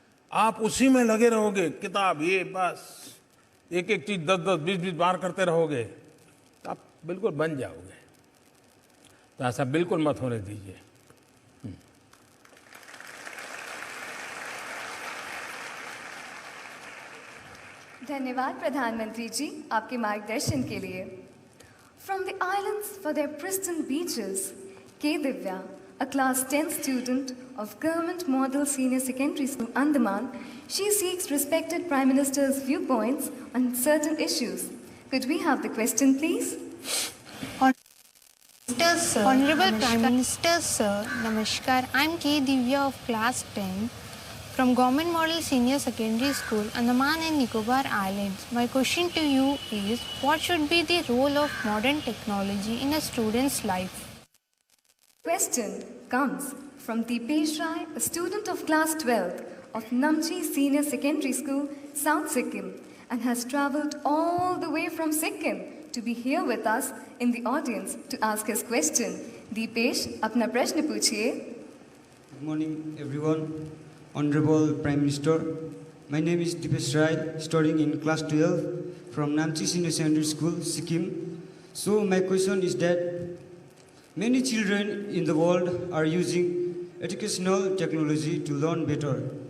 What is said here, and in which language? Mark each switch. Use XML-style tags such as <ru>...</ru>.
<hi>आप उसी में लगे रहोगे, किताब ये बस एक एक चीज 10-10, 20-20 बार करते रहोगे तो आप बिल्कुल बन जाओगे। तो ऐसा बिल्कुल मत होने दीजिए। धन्यवाद प्रधानमंत्री जी आपके मार्गदर्शन के लिए।</hi> <en>From the islands for their pristine beaches, K. Divya, a class 10 student of Government Model Senior Secondary School, Andaman, she seeks respected Prime Minister's viewpoints on certain issues. Could we have the question, please? Honorable Prime Minister, sir, Namaskar. I am K. Divya of class 10 from Government Model Senior Secondary School, Andaman and Nicobar Islands. My question to you is, what should be the role of modern technology in a student's life? Question comes from Deepesh Rai, a student of class 12 of Namchi Senior Secondary School, South Sikkim, and has travelled all the way from Sikkim to be here with us in the audience to ask his question.</en> <hi>Deepesh, अपना प्रश्न पूछिए।</hi> <en>Good morning, everyone. Honorable Prime Minister, my name is Deepesh Rai, studying in class 12 from Namchi Senior Secondary School, Sikkim. So my question is that many children in the world are using educational technology to learn better.</en>